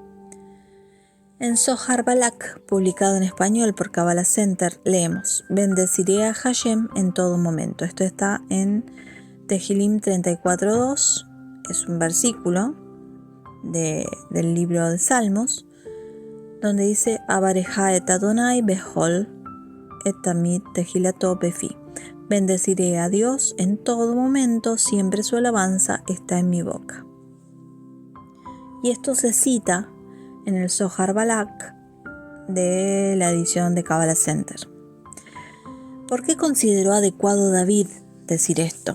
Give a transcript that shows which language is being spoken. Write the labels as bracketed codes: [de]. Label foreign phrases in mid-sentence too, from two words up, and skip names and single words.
[es] En Zohar Balak, publicado en español por Kabbalah Center, leemos: bendeciré a Hashem en todo momento. Esto está en Tehilim 34.2, es un versículo del libro de Salmos, donde dice: [he] אברכה את אדני בכל עת תמיד תהלתו בפי. [es] Bendeciré a Dios en todo momento, siempre su alabanza está en mi boca. Y esto se cita en el Zohar Balak de la edición de Kabbalah Center. ¿Por qué consideró adecuado David decir esto?